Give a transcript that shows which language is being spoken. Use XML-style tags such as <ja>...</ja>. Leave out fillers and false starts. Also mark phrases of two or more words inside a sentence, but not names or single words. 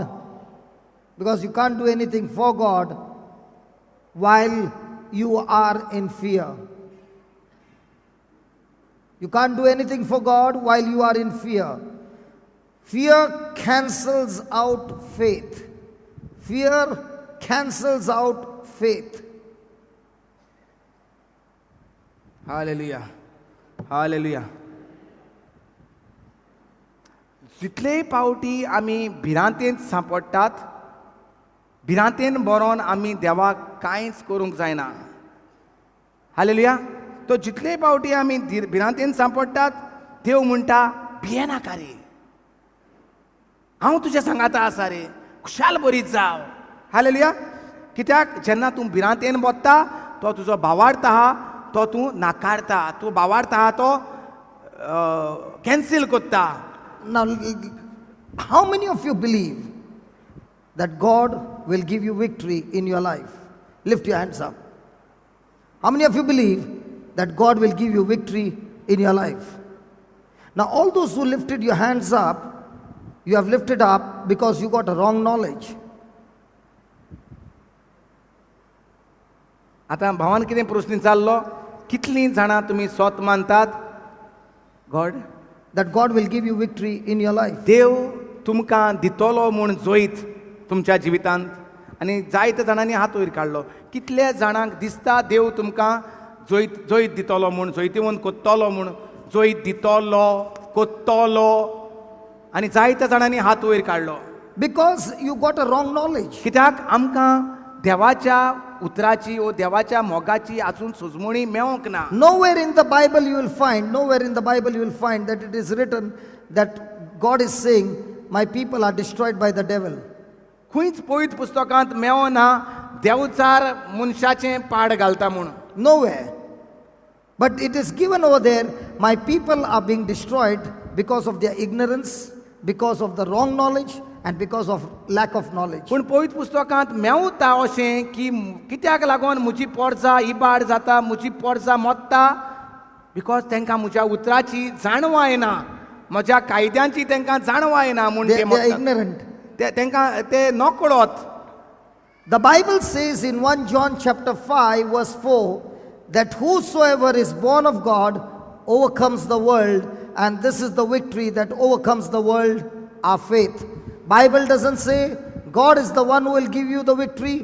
<en>Because you can't do anything for God while you are in fear. You can't do anything for God while you are in fear. Fear cancels out faith. Fear cancels out faith. Hallelujah. Hallelujah.</en> <kok>जितलेय पावटी आमी भिरांतेंत सांपडटात, भिरांतेन बरोवन आमी देवाक कांयच करूंक जायना. हालेलुया. तो जितलेय पावटी आमी भिरांतेन सांपडटात, देव म्हणटा भियेनाका रे, हांव तुज्या सांगाता आसा रे, खुशाल बरी जाव. हालेलुया. कित्याक जेन्ना तूं भिरांतेन बसता, तो तुजो भावार्थ आहा तो तूं नाकारता, तूं भावार्थ आहा तो कॅन्सील कोत्ता.</kok> <en>Now, how many of you believe that God will give you victory in your life? Lift your hands up. How many of you believe that God will give you victory in your life? Now, all those who lifted your hands up, you have lifted up because you got a wrong knowledge.</en> <kok>आता भावान कितें प्रश्न चाललो, कितलीं जाणां तुमी स्वत मानतात गॉड,</kok> <en>that God will give you victory in your life.</en> <kok>देव तुमकां दितलो म्हूण जैत तुमच्या जिवितांत, आनी जायते जाणांनी हात वयर काडलो. कितले जाणांक दिसता देव तुमकां जैत जैत दितलो म्हूण, जैतिवंत कोत्तलो म्हूण, जैत दितलो कोत्तलो, आनी जायते जाणांनी हात वयर काडलो.</kok> <en>Because you got a wrong knowledge.</en> <kok>कित्याक आमकां देवाच्या उतराची ओ देवाच्या मोगाची आजून सुजमणी मेळोंक ना.</kok> <en>Nowhere in the Bible you will find that it is written that God is saying, my people are destroyed by the devil.</en> <kok>खंयच पवित्र पुस्तकांत मेळोना देवचार मनशाचें पाड घालता म्हूण.</kok> <en>Nowhere. But it is given over there, my people are being destroyed because of their ignorance, because of the wrong knowledge, and because of lack of knowledge.</en> <kok>पूण पवित्र पुस्तकांत मेवता अशें की कित्याक लागून म्हजी पोरजां इबाड जाता, म्हजी पोरजां मोडटा, बिकॉज तांकां म्हज्या उतराची जाणवा येना, म्हज्या कायद्यांची तांकां जाणवा येना म्हूण</kok> <en>They are ignorant.</en> <kok>तांकां ते नकळत.</kok> <en>The Bible says in 1 John chapter 5 verse 4 that whosoever is born of God overcomes the world, and this is the victory that overcomes the world, our faith. Bible doesn't say God is the one who will give you the victory.</en>